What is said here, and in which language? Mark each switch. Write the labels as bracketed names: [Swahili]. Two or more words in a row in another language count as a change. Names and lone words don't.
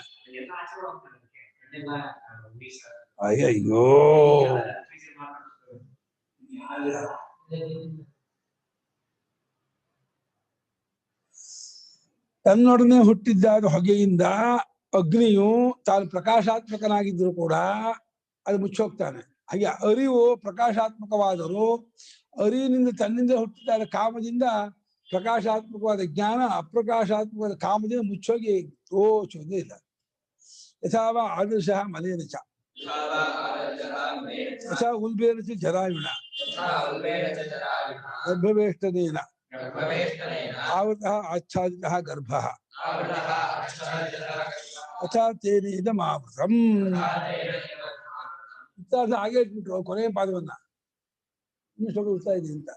[Kannada] ಅಯ್ಯೋ ತನ್ನೊಡನೆ ಹುಟ್ಟಿದ್ದಾಗ ಹೊಗೆಯಿಂದ ಅಗ್ನಿಯು ತಾನು ಪ್ರಕಾಶಾತ್ಮಕನಾಗಿದ್ರು ಕೂಡ ಅದು ಮುಚ್ಚೋಗ್ತಾನೆ. ಹಾಗೆ ಅರಿವು ಪ್ರಕಾಶಾತ್ಮಕವಾದರೂ ಅರಿವಿನಿಂದ ತನ್ನಿಂದ ಹುಟ್ಟಿದಾಗ ಕಾಮದಿಂದ ಪ್ರಕಾಶಾತ್ಮಕವಾದ ಜ್ಞಾನ ಅಪ್ರಕಾಶಾತ್ಮಕವಾದ ಕಾಮದಿಂದ ಮುಚ್ಚೋಗಿ ತೋಚೋದೇ ಇಲ್ಲ. [Sanskrit] ಯಥಾವ ಆದರ್ಶ ಮಲೇನ ಚ ಯಥಾ ಉಲ್ಬೇನ ಚ ಜರಾಯುಣ ಗರ್ಭವೇಷ್ಟನೇನ ಆವೃತಃ ಆಚ್ಛಾದಿತಃ ಗರ್ಭಃ ಯಥಾ ತೇನೇದಮಾವೃತಂ. [Kannada] ಹಾಗೆ ಇಟ್ಬಿಟ್ರು ಕೊನೆಯ ಪಾದವನ್ನ ಇನ್ನು ಸ್ವಲ್ಪ ಉತ್ತಾ ಇದೆ ಅಂತ.